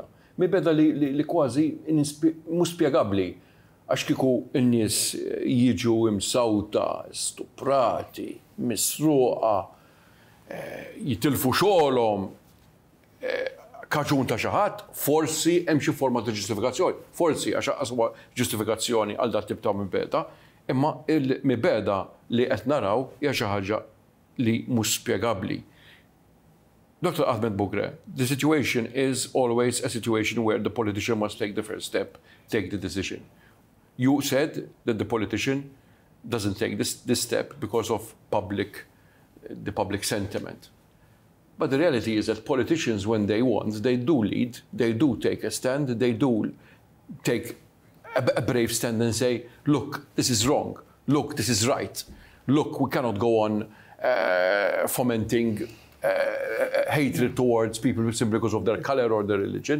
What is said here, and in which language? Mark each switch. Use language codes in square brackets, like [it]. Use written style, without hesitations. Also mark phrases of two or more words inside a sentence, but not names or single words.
[mt] Mibeda li kważi mhux spjegabbli għax kieku n-nies jiġu imsawta, stuprati, misruqa, jitilfu xogħolhom, kaġun ta' xi ħadd, forsi hemm xi forma ta' ġustifikazzjoni. Forsi għax huwa ġustifikazzjoni għal dat tip ta' mibeda, imma il-mibeda li qed naraw hija xi ħaġa li mhux spjegabbli. [en] Dr. Ahmed Bougre, the situation is always a situation where the politician must take the first step, take the decision. You said that the politician doesn't take this step because of the public sentiment. But the reality is that politicians, when they want, they do lead, they do take a stand, they do take a brave stand and say, look, this is wrong, look, this is right, look, we cannot go on fomenting hatred towards people simply because of their color or their religion.